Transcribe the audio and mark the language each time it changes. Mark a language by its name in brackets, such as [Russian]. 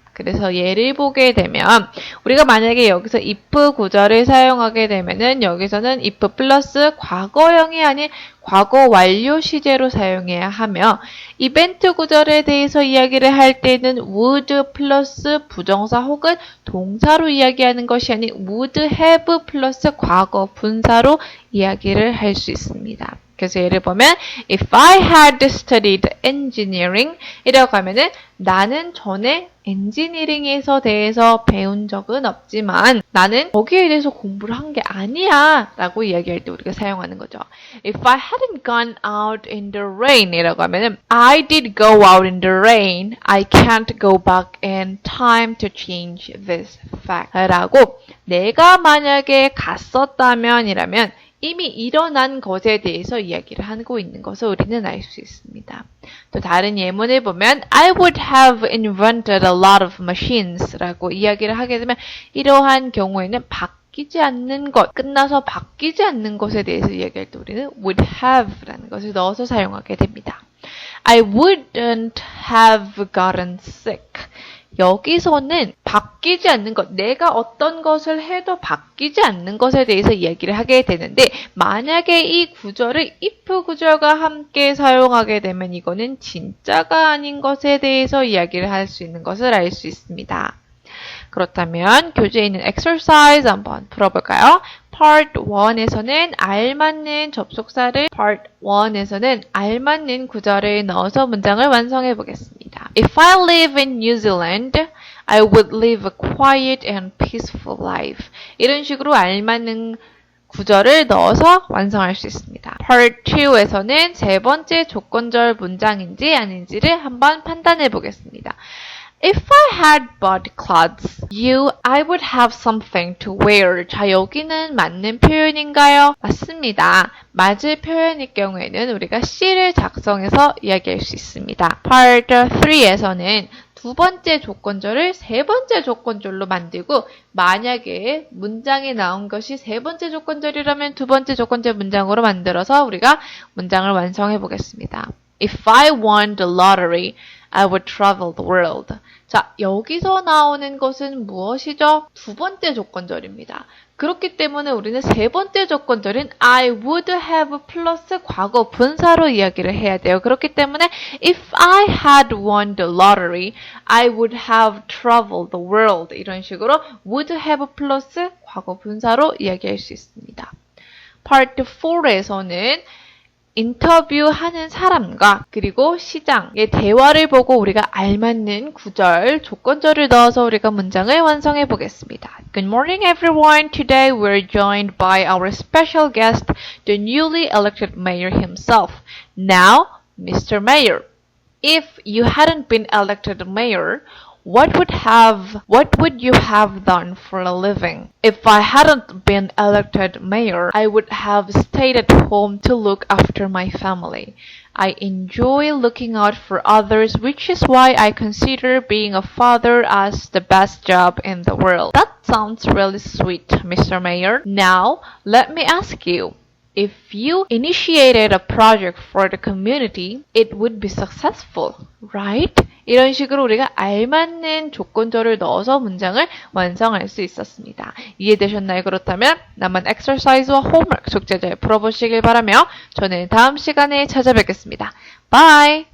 [Korean] 그래서 예를 보게 되면 우리가 만약에 여기서 if 구절을 사용하게 되면은 여기서는 if 플러스 과거형이 아닌 과거 완료 시제로 사용해야 하며 이벤트 구절에 대해서 이야기를 할 때는 would 플러스 부정사 혹은 동사로 이야기하는 것이 아닌 [English] would have [Korean] 플러스 과거 분사로 이야기를 할 수 있습니다. 그래서 예를 보면 [English] if I had studied engineering [Korean] 이라고 하면은 나는 전에 엔지니어링에서 대해서 배운 적은 없지만 나는 거기에 대해서 공부를 한 게 아니야 라고 이야기할 때 우리가 사용하는 거죠. [English] If I hadn't gone out in the rain [Korean] 이라고 하면은 [English] I did go out in the rain. I can't go back in time to change this fact [Korean] 라고 내가 만약에 갔었다면 이라면 이미 일어난 것에 대해서 이야기를 하고 있는 것을 우리는 알 수 있습니다. 또 다른 예문을 보면 [English] I would have invented a lot of machines [Korean] 라고 이야기를 하게 되면 이러한 경우에는 바뀌지 않는 것, 끝나서 바뀌지 않는 것에 대해서 이야기할 때 우리는 [English] would have [Korean] 라는 것을 넣어서 사용하게 됩니다. [English] I wouldn't have gotten sick. [Korean] 여기서는 바뀌지 않는 것, 내가 어떤 것을 해도 바뀌지 않는 것에 대해서 이야기를 하게 되는데 만약에 이 구절을 if 구절과 함께 사용하게 되면 이거는 진짜가 아닌 것에 대해서 이야기를 할 수 있는 것을 알 수 있습니다. 그렇다면 교재에 있는 exercise 한번 풀어볼까요? Part 1에서는 알맞는 접속사를 Part 1에서는 알맞는 구절을 넣어서 문장을 완성해 보겠습니다. [English] If I live in New Zealand, I would live a quiet and peaceful life. [Korean] 이런 식으로 알맞는 구절을 넣어서 완성할 수 있습니다. Part 2에서는 세 번째 조건절 문장인지 아닌지를 한번 판단해 보겠습니다. [English] If I had bought clothes, I would have something to wear. [Korean] 자, 여기는 맞는 표현인가요? 맞습니다. 맞을 표현일 경우에는 우리가 C를 작성해서 이야기할 수 있습니다. Part 3에서는 두 번째 조건절을 세 번째 조건절로 만들고 만약에 문장에 나온 것이 세 번째 조건절이라면 두 번째 조건절 문장으로 만들어서 우리가 문장을 완성해 보겠습니다. [English] If I won the lottery, I would travel the world. [Korean] 자, 여기서 나오는 것은 무엇이죠? 두 번째 조건절입니다. 그렇기 때문에 우리는 세 번째 조건절인 [English] I would have [Korean] 플러스 과거 분사로 이야기를 해야 돼요. 그렇기 때문에 [English] If I had won the lottery, I would have traveled the world. [Korean] 이런 식으로 [English] would have [Korean] 플러스 과거 분사로 이야기할 수 있습니다. Part 4에서는 인터뷰하는 사람과 그리고 시장의 대화를 보고 우리가 알맞는 구절, 조건절을 넣어서 우리가 문장을 완성해 보겠습니다. [English] Good morning everyone. Today we're joined by our special guest, the newly elected mayor himself. Now, Mr. Mayor, if you hadn't been elected mayor, what would you have done for a living? If I hadn't been elected mayor, I would have stayed at home to look after my family. I enjoy looking out for others, which is why I consider being a father as the best job in the world. That sounds really sweet, Mr. Mayor. Now, let me ask you. If you initiated a project for the community, it would be successful, right? [Korean] 이런 식으로 우리가 알맞는 조건절을 넣어서 문장을 완성할 수 있었습니다. 이해되셨나요? 그렇다면 남은 exercise와 homework 숙제 잘 풀어보시길 바라며 저는 다음 시간에 찾아뵙겠습니다. [English] Bye!